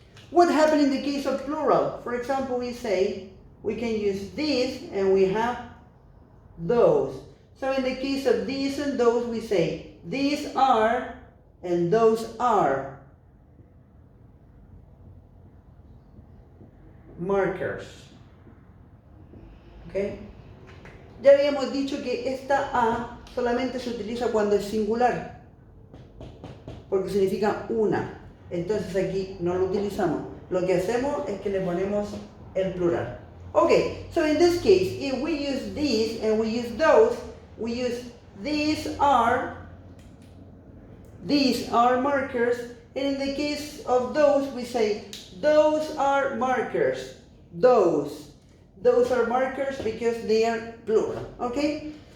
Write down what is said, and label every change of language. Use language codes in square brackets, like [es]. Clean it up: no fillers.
[en] What happened in the case of plural? For example, we say, we can use these and we have those. So in the case of these and those, we say, these are and those are markers. Okay? [es] Ya habíamos dicho que esta A solamente se utiliza cuando es singular, porque significa una. Entonces aquí no lo utilizamos. Lo que hacemos es que le ponemos el plural. [en] Okay, so in this case, if we use these and we use those, we use these are markers, and in the case of those, we say those are markers. Those are markers because they are plural, okay?